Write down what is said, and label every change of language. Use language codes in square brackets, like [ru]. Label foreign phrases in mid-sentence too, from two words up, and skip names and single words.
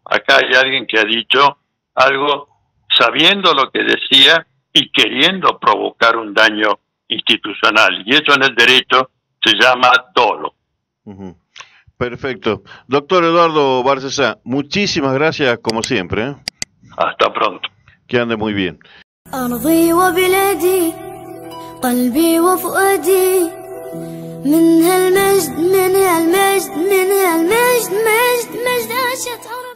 [es] Acá hay alguien que ha dicho algo sabiendo lo que decía y queriendo provocar un daño institucional. Y eso en el derecho se llama dolo. Perfecto. Doctor Eduardo Bárcesa, muchísimas gracias como siempre. Hasta pronto. Que ande muy bien. [ar] أرضي وبلادي قلبي وفؤادي من هالمجد من هالمجد من هالمجد مجد مجد عاشت